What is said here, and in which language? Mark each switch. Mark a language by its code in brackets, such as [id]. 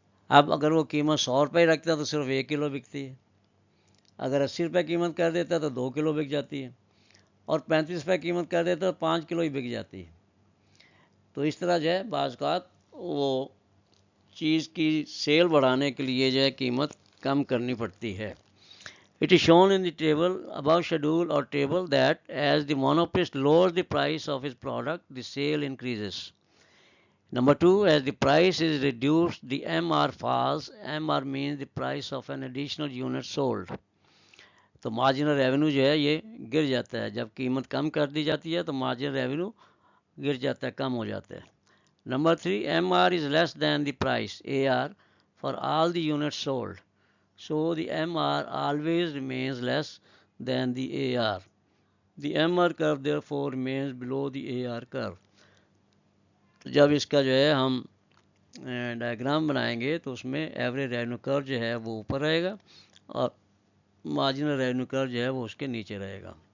[ur] اب اگر وہ قیمت 100 روپے رکھتا ہے تو صرف 1 کلو بکتی ہے، اگر 80 روپے قیمت کر دیتا ہے تو 2 کلو بک جاتی ہے، اور 35 روپے قیمت کر دیتا ہے تو 5 کلو ہی بک جاتی ہے. تو اس طرح جو ہے بعض اوقات وہ چیز کی سیل بڑھانے کے لیے جو ہے قیمت کم کرنی پڑتی ہے. [en] It is shown in the table above schedule or table that as the monopolist lowers the price of his product, the sale increases. Number 2, as the price is reduced, the MR falls. MR means the price of an additional unit sold. [ur] تو marginal revenue جو ہے یہ گر جاتا ہے، جب قیمت کم کر دی جاتی ہے تو مارجنل ریونیو گر جاتا ہے، کم ہو جاتا ہے. [en] Number 3, MR is less than the price AR for all the units sold. So the MR always remains less than the AR. The MR curve therefore remains below the AR curve. [ur] تو جب اس کا جو ہے ہم diagram بنائیں گے تو اس میں ایوریج ریونیو کرو جو ہے وہ اوپر رہے گا اور مارجنل ریونیو کرو جو ہے وہ اس کے نیچے رہے گا.